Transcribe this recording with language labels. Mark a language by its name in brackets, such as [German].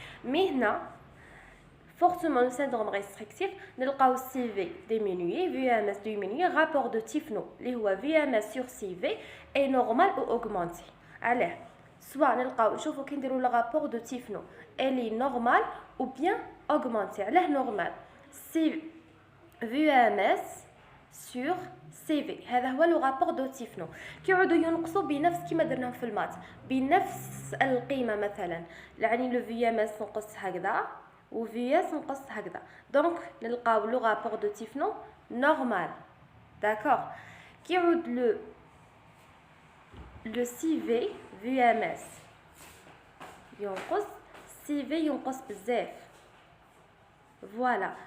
[French] Mais là, fortement le syndrome restrictif, nous avons CV diminué, VMS diminué, rapport de Tifno, VMS sur CV est normal ou augmenté. Alors, soit nous avons le rapport de Tifno, elle est normale ou bien augmentée. Alors, normal, c'est VMS sur CV. [Arabic] هذا هو [French] le rapport de Tifno. [Arabic] كيعودوا ينقصوا بنفس كما درنا في المات بنفس القيمة مثلا. يعني [French] le VMS [Arabic] نقص هكذا [French] ou VS [Arabic] نقص هكذا. [French] Donc [Arabic] نلقاو [French] le rapport de Tifno normal. D'accord. [Arabic] كيعود le CV VMS ينقص CV ينقص بزاف. Voilà.